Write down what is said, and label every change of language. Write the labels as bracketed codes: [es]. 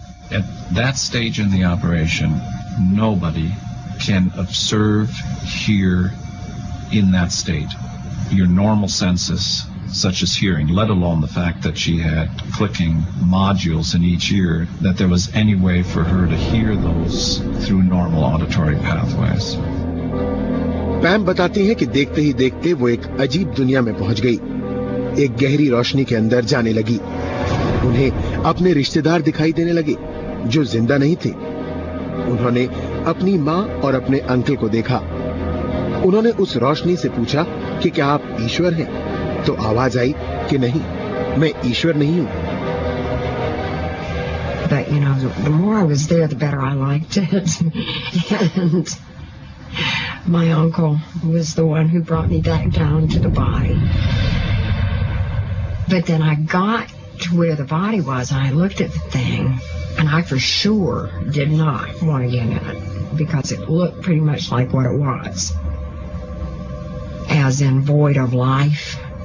[en] At that stage in the operation, nobody can observe, hear in that state. Your normal senses, such as hearing, let alone the fact that she had clicking modules in each ear, that there was any way for her to hear those through normal auditory pathways. [hi] पैम बताती हैं कि देखते ही देखते वो एक अजीब दुनिया में पहुंच गई। एक गहरी रोशनी के अंदर जाने लगी। उन्हें अपने रिश्तेदार दिखाई देने लगे जो जिंदा नहीं थे। उन्होंने अपनी माँ और अपने अंकल को देखा। उन्होंने उस रोशनी से पूछा कि क्या आप ईश्वर हैं? तो आवाज आई कि नहीं, मैं ईश्वर नहीं हूं। [en] But you know, the more I was there, the better I liked it. And my uncle was the one who brought me back down to the body. But then I got to where the body was, and I looked at the thing, and I for sure did not want to get in it because it looked pretty much like what it was, as in void of life.